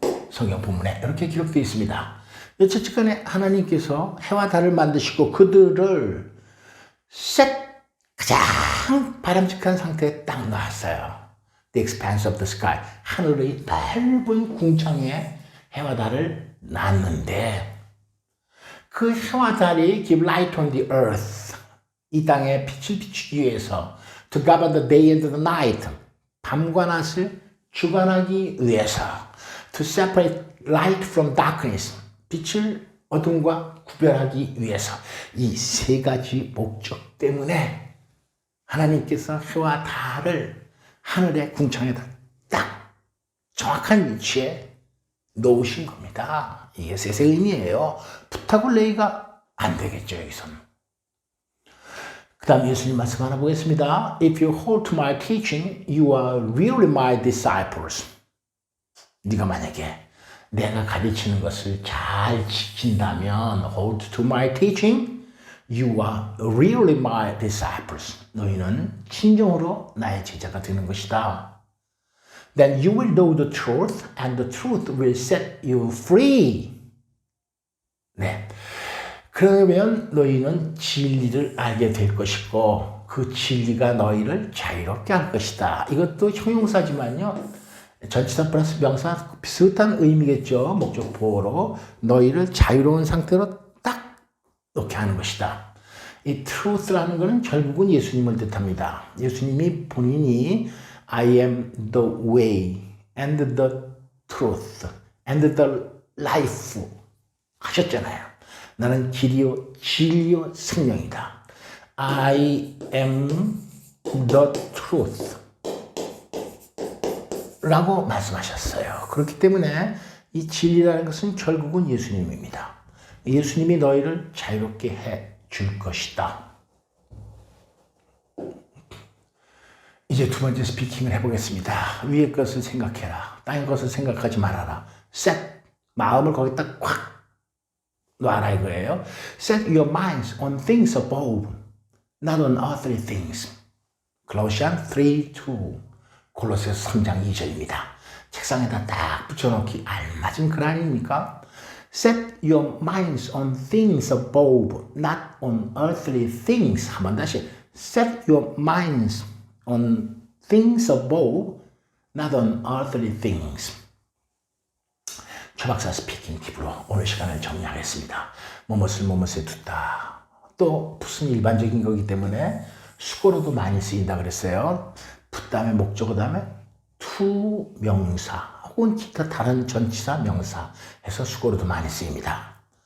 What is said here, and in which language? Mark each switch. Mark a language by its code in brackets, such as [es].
[ko] 성경 본문에 이렇게 기록되어 있습니다. 첫째간에 하나님께서 해와 달을 만드시고 그들을 가장 바람직한 상태에 딱 놨어요. [en] The expanse of the sky. [ko] 하늘의 넓은 궁창에 해와 달을 놨는데 그 해와 달이 [en] give light on the earth. [ko] 이 땅에 빛을 비추기 위해서 [en] to govern the day and the night. [ko] 밤과 낮을 주관하기 위해서 [en] to separate light from darkness. [ko] 빛을 어둠과 구별하기 위해서 이 세 가지 목적 때문에 하나님께서 해와 달을 하늘의 궁창에다 딱 정확한 위치에 놓으신 겁니다. 이게 셋의 의미예요. 풋하고 레이가 안 되겠죠, 여기서는. 그 다음 예수님 말씀 하나 보겠습니다. [en] If you hold to my teaching, you are really my disciples. [ko] 네가 만약에 내가 가르치는 것을 잘 지킨다면 [en] hold to my teaching, you are really my disciples. [ko] 너희는 진정으로 나의 제자가 되는 것이다. [en] Then you will know the truth and the truth will set you free. [ko] 네. 그러면 너희는 진리를 알게 될 것이고 그 진리가 너희를 자유롭게 할 것이다. 이것도 형용사지만요. 전치사 플러스 명사 비슷한 의미겠죠. 목적보호로 너희를 자유로운 상태로 딱 놓게 하는 것이다. 이 truth라는 것은 결국은 예수님을 뜻합니다. 예수님이 본인이 [en] I am the way and the truth and the life [ko] 하셨잖아요. 나는 길이요 진리요 생명이다. [en] I am the truth [ko] 라고 말씀하셨어요. 그렇기 때문에 이 진리라는 것은 결국은 예수님입니다. 예수님이 너희를 자유롭게 해 줄 것이다. 이제 두 번째 스피킹을 해보겠습니다. 위의 것을 생각해라. 땅의 것을 생각하지 말아라. set, 마음을 거기다 꽉 놔라 이거예요. [en] Set your minds on things above, not on earthly things. Colossians 3:2. [ko] 골로새서 3장 2절입니다. 책상에다 딱 붙여놓기 알맞은 글 아닙니까? [en] Set your minds on things above, not on earthly things. [ko] 한번 다시. [en] Set your minds on things above, not on earthly things. [ko] 최박사 스피킹 팁으로 오늘 시간을 정리하겠습니다. 무엇에 두다. 또 풋은 일반적인 거기 때문에 수고로도 많이 쓰인다 그랬어요. 풋 다음에 목적어 다음에 to 명사 혹은 기타 다른 전치사 명사 해서 수고로도 많이 쓰입니다.